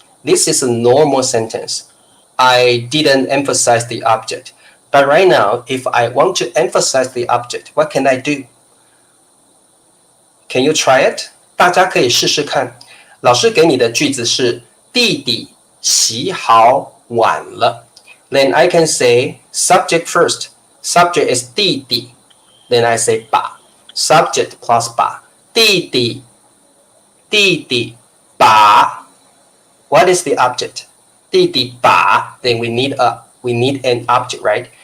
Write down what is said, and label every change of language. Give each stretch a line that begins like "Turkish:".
English: This is a normal sentence. I didn't emphasize the object. But right now, if I want to emphasize the object, what can I do? Can you try it? 大家可以试试看。
Chinese: 老师给你的句子是弟弟洗好碗了。
English: Then I can say subject first. Subject is 弟弟. Then I say 把.Subject plus 把. 弟弟把. What is the object?
Chinese: 弟弟把.
English: Then we need an object, right?